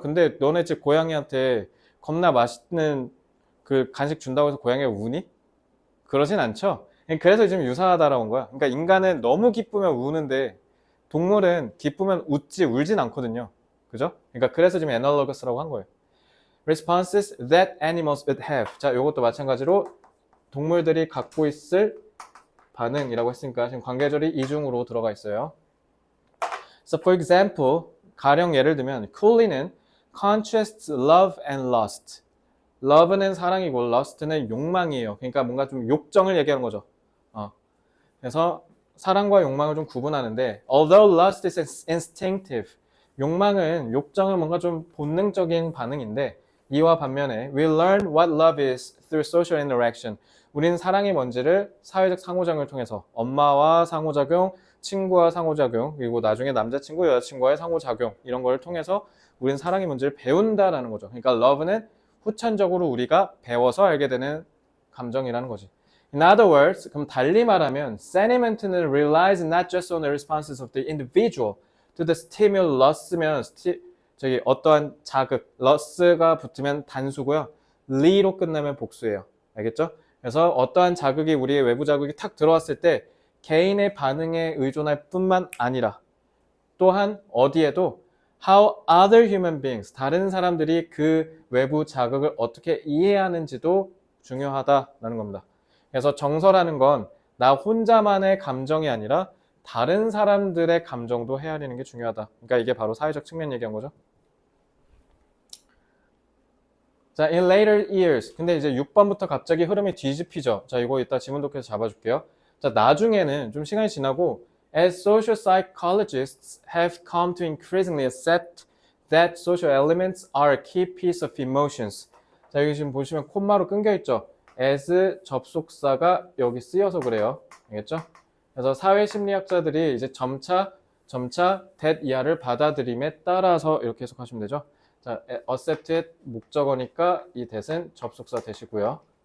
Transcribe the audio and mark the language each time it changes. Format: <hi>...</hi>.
<ko>근데 너네 집 고양이한테 겁나 맛있는 그 간식 준다고 해서 고양이가 우니? 그러진 않죠? 그래서 지금 유사하다라고 한 거야. 그러니까 인간은 너무 기쁘면 우는데 동물은 기쁘면 웃지 울진 않거든요. 그죠? 그러니까 그래서 지금 analogous라고 한 거예요.</ko> <en>Responses that animals would have.</en> <ko>자, 요것도 마찬가지로 동물들이 갖고 있을 반응이라고 했으니까 지금 관계절이 이중으로 들어가 있어요.</ko> <en>So for example,</en> <ko>가령 예를 들면 쿨리는</ko> <en>contrasts love and lust.</en> <ko>love는 사랑이고 lust는 욕망이에요. 그러니까 뭔가 좀 욕정을 얘기하는 거죠. 그래서 사랑과 욕망을 좀 구분하는데</ko> <en>although lust is instinctive,</en> <ko>욕망은 욕정은 뭔가 좀 본능적인 반응인데 이와 반면에</ko> <en>we learn what love is through social interaction.</en> <ko>우리는 사랑이 뭔지를 사회적 상호작용을 통해서 엄마와 상호작용, 친구와 상호작용, 그리고 나중에 남자친구, 여자친구와의 상호작용 이런 걸 통해서 우리는 사랑이 뭔지를 배운다라는 거죠. 그러니까 love는 후천적으로 우리가 배워서 알게 되는 감정이라는 거지.</ko> <en>In other words,</en> <ko>그럼 달리 말하면</ko> <en>sentiment는 relies not just on the responses of the individual to the stimulus면</en> <ko>저기 어떠한 자극,</ko> <en>lus가 붙으면 단수고요.</en> <ko>le로 끝나면 복수예요. 알겠죠? 그래서 어떠한 자극이 우리의 외부 자극이 탁 들어왔을 때 개인의 반응에 의존할 뿐만 아니라 또한 어디에도</ko> <en>how other human beings,</en> <ko>다른 사람들이 그 외부 자극을 어떻게 이해하는지도 중요하다라는 겁니다. 그래서 정서라는 건 나 혼자만의 감정이 아니라 다른 사람들의 감정도 헤아리는 게 중요하다. 그러니까 이게 바로 사회적 측면 얘기한 거죠. 자,</ko> <en>in later years.</en> <ko>근데 이제 6번부터 갑자기 흐름이 뒤집히죠. 자, 이거 이따 지문 독해서 잡아줄게요.</ko> <en>자,</en> <ko>나중에는 좀 시간이 지나고</ko> <en>as social psychologists have come to increasingly accept that social elements are a key piece of emotions.</en> <ko>자, 여기 지금 보시면 콤마로 끊겨 있죠. as 접속사가 여기 쓰여서 그래요. 알겠죠? 그래서 사회심리학자들이 이제 점차 that 이하를 받아들임에 따라서 이렇게 해석하시면 되죠. 자, accept의 목적어니까 이 that은 접속사 that이고요.</ko>